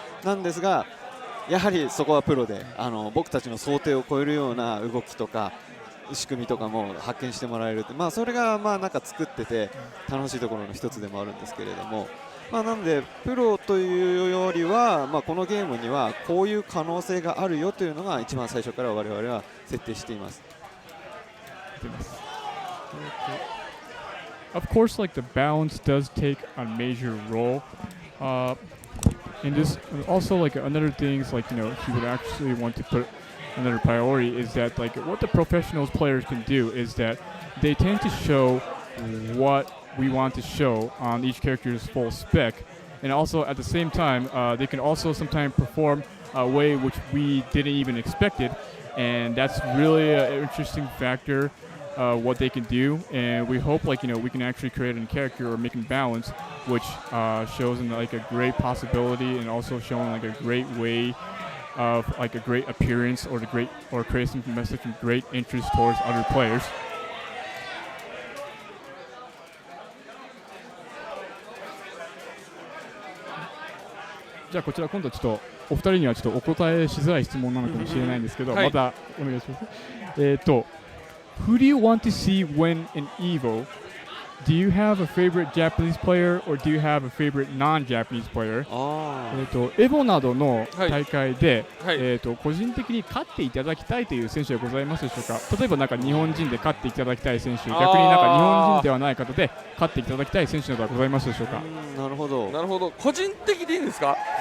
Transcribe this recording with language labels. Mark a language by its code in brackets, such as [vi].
[ja] なんですがやはりそこはプロで僕たちの想定を超えるような動きとか仕組みとかも発見してもらえる、それがなんか作ってて楽しいところの一つでもあるんですけれども、なのでプロというよりは、このゲームにはこういう可能性があるよというのが一番最初から我々は設定しています。 [en] Of course, like the balance does take a major role. And this also like another things like he would actually want to put another priority is that like what the professionals players can do is that they tend to show what we want to show on each character's full spec, and also at the same time they can also sometimes perform a way which we didn't even expect it, and that's really an interesting factor. What they can do, and we hope like we can actually create a character or make a balance which shows in like a great possibility and also showing like a great way of like a great appearance or creating some message and great interest towards other players. [ja] じゃあこちら今度ちょっとお二人にはちょっとお答えしづらい質問なのかもしれないんですけど、またお願いします。 [en] Who do you want to see win in Evo? Do you have a favorite Japanese player or do you have a favorite non-Japanese player? [ja] エボなどの大会で、個人的に勝っていただきたいという選手はございますでしょうか。例えばなんか日本人で勝っていただきたい選手、逆になんか日本人ではない方で勝っていただきたい選手などはございますでしょうか。なるほど。なるほど。個人的でいいんですか。